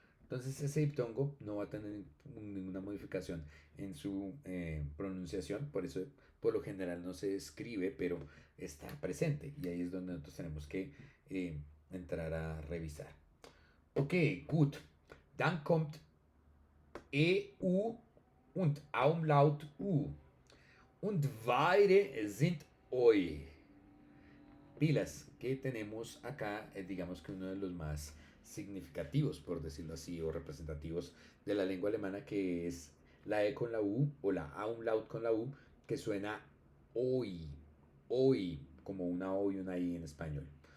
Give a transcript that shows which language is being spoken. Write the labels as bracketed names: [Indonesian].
[Spanish] Entonces ese diptongo no va a tener ninguna modificación en su pronunciación, por eso por lo general no se escribe, pero está presente y ahí es donde nosotros tenemos que entrar a revisar. [German] Ok, gut. Dann kommt EU und Umlaut U. und beide sind hoy. [Spanish] Pilas que tenemos acá, digamos que uno de los más significativos, por decirlo así, o representativos de la lengua alemana, que es la E con la U o la A umlaut con la U, que suena hoy, hoy, como una O y una I en español.